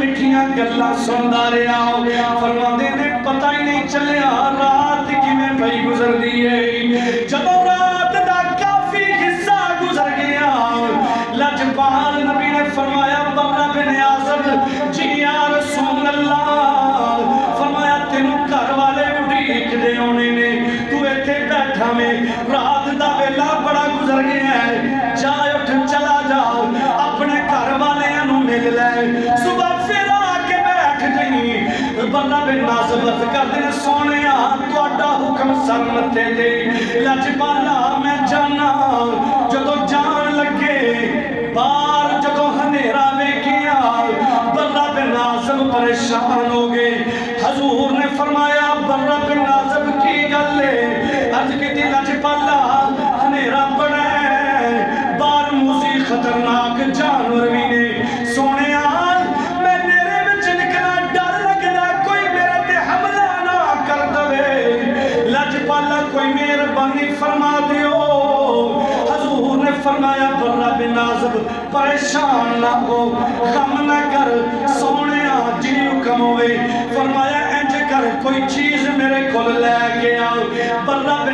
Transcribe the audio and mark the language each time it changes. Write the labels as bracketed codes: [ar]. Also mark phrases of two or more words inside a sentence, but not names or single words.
[pa] دیاں گلاں سندا رہیا فرماندے نے پتہ ہی نہیں چلیا رات کیویں پئی گزردی ہے جدوں رات دا کافی حصہ گزر گیا لجپال نبی نے فرمایا برہ بن عازب جی [ar] یا رسول اللہ [pa] فرمایا تینوں گھر والے اڈیک دے ہونے نے تو ایتھے بیٹھا میں رات دا ویلا بڑا گزر گیا ہے جا اٹھ چلا جا اپنے گھر والیاں نوں مل لے صبح پھر آ کے بیٹھ جائیں برہ بن عازب عرض کردے نے سونیا تہاڈا حکم سر متے تے لجپالا میں جانا جدوں جان لگے بار جدوں ہنیرا ویکھیا برہ بن عازب پریشان ہو گئے حضور نے فرمایا برہ بن عازب کی گل ہے عرض کیتی لجپالا ہنیرا بڑا ہے بار موسی خطرناک جانور بھی نے سونیا میں نیرے وچ نکلا ڈر لگدا کوئی میرے تے حملہ نہ کر دے لجپالا کوئی مہربانی فرما دیو حضور نے فرمایا برہ بن عازب پریشان نہ ہو غم نہ کر سونیا جی حکم ہوئے فرمایا انج کر کوئی چیز میرے کول لے کے آؤ برہ بن